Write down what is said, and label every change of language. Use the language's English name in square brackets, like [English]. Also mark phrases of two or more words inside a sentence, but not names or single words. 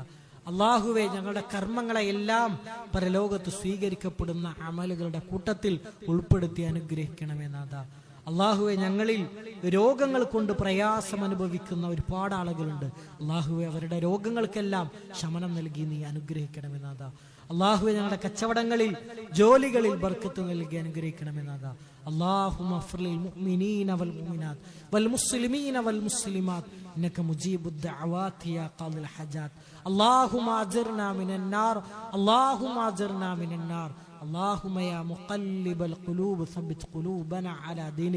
[Malayalam] അള്ളാഹുവെ, ഞങ്ങളുടെ കർമ്മങ്ങളെ എല്ലാം പരലോകത്ത് സ്വീകരിക്കപ്പെടുന്ന അമലുകളുടെ കൂട്ടത്തിൽ ഉൾപ്പെടുത്തി അനുഗ്രഹിക്കണമെന്നാ. അള്ളാഹുവെ, ഞങ്ങളിൽ രോഗങ്ങൾ കൊണ്ട് പ്രയാസം അനുഭവിക്കുന്ന ഒരുപാട് ആളുകളുണ്ട്. അള്ളാഹുവെ, അവരുടെ രോഗങ്ങൾക്കെല്ലാം ശമനം നൽകി നീ അനുഗ്രഹിക്കണമെന്നാ. അള്ളാഹുവെ, ഞങ്ങളുടെ കച്ചവടങ്ങളിൽ ജോലികളിൽ ബർക്കത്ത് നൽകി അനുഗ്രഹിക്കണമെന്നാ. [Arabic] اللهم اغفر للمؤمنين والمؤمنات والمسلمين والمسلمات إنك مجيب الدعوات يا قاضي الحاجات. اللهم أجرنا من النار، اللهم أجرنا من النار. اللهم يا مقلب القلوب ثبت قلوبنا على دينك.